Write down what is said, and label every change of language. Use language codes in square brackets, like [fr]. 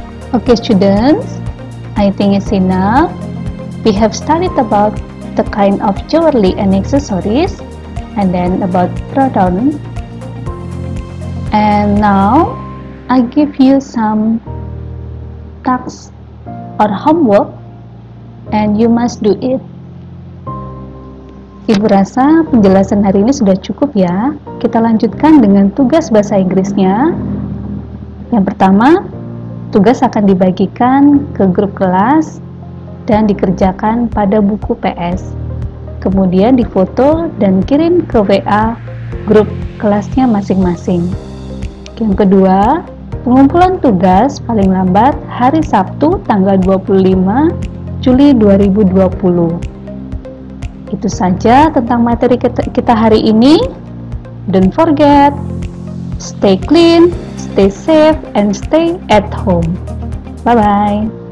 [en] Okay students, I think it's enough. We have studied about the kind of jewelry and accessories, and then about pronoun. And now I give you some tasks or homework and you must do it. [id] Ibu rasa penjelasan hari ini sudah cukup ya. Kita lanjutkan dengan tugas bahasa Inggrisnya. Yang pertama, tugas akan dibagikan ke grup kelas dan dikerjakan pada buku PS. Kemudian difoto dan kirim ke WA grup kelasnya masing-masing. Yang kedua, pengumpulan tugas paling lambat hari Sabtu tanggal 25 Juli 2020. Itu saja tentang materi kita hari ini. [en] Don't forget, stay clean, stay safe, and stay at home. Bye-bye.